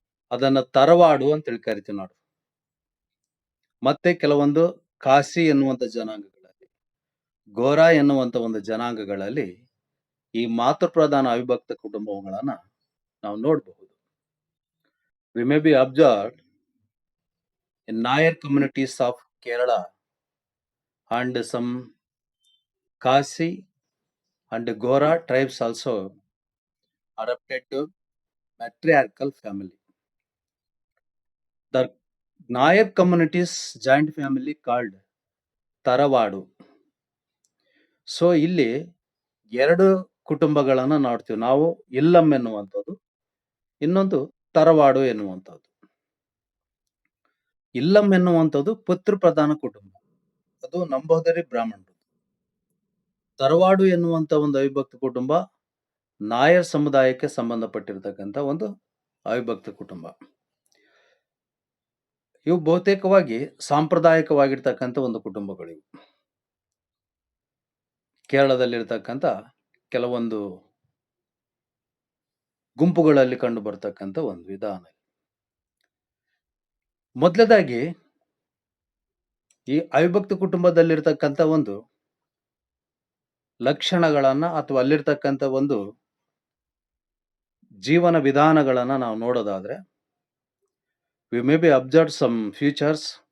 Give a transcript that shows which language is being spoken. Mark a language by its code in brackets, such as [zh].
[kn] ಅದನ್ನ ತರವಾಡು ಅಂತೇಳಿ ಕರಿತೀವಿ ನಾವು. ಮತ್ತೆ ಕೆಲವೊಂದು ಕಾಸಿ ಎನ್ನುವಂತ ಜನಾಂಗಗಳಲ್ಲಿ, ಗೋರಾ ಎನ್ನುವಂತ ಒಂದು ಜನಾಂಗಗಳಲ್ಲಿ ಈ ಮಾತೃಪ್ರಧಾನ ಅವಿಭಕ್ತ ಕುಟುಂಬಗಳನ್ನ ನಾವು ನೋಡಬಹುದು. [en] We may be observed in Nayar communities of Kerala and some Kasi and Gora tribes also adopted to matriarchal family. The Nayar communities joint family called Taravadu. [kn] So ಇಲ್ಲಿ ಎರಡು ಕುಟುಂಬಗಳನ್ನ ನೋಡ್ತೀವಿ ನಾವು, ಇಲ್ಲಂ ಎನ್ನುವಂಥದ್ದು, ಇನ್ನೊಂದು ತರವಾಡು ಎನ್ನುವಂಥದ್ದು. ಇಲ್ಲಂ ಎನ್ನುವಂಥದ್ದು ಪಿತೃಪ್ರಧಾನ ಕುಟುಂಬ, ಅದು ನಂಬೋದರಿ ಬ್ರಾಹ್ಮಣರು. ತರವಾಡು ಎನ್ನುವಂತ ಒಂದು ಅವಿಭಕ್ತ ಕುಟುಂಬ ನಾಯರ್ ಸಮುದಾಯಕ್ಕೆ ಸಂಬಂಧಪಟ್ಟಿರ್ತಕ್ಕಂಥ ಒಂದು ಅವಿಭಕ್ತ ಕುಟುಂಬ. ಇವು ಬಹುತೇಕವಾಗಿ ಸಾಂಪ್ರದಾಯಿಕವಾಗಿರ್ತಕ್ಕಂಥ ಒಂದು ಕುಟುಂಬಗಳಿವು. ಕೇರಳದಲ್ಲಿರ್ತಕ್ಕಂಥ ಕೆಲವೊಂದು ಗುಂಪುಗಳಲ್ಲಿ ಕಂಡು ಬರ್ತಕ್ಕಂಥ ಒಂದು ವಿಧಾನ. ಮೊದಲದಾಗಿ ಈ ಅವಿಭಕ್ತ ಕುಟುಂಬದಲ್ಲಿರ್ತಕ್ಕಂಥ ಒಂದು ಲಕ್ಷಣಗಳನ್ನ ಅಥವಾ ಅಲ್ಲಿರ್ತಕ್ಕಂಥ ಒಂದು ಜೀವನ ವಿಧಾನಗಳನ್ನ ನಾವು ನೋಡೋದಾದ್ರೆ, [en] we may be observed some features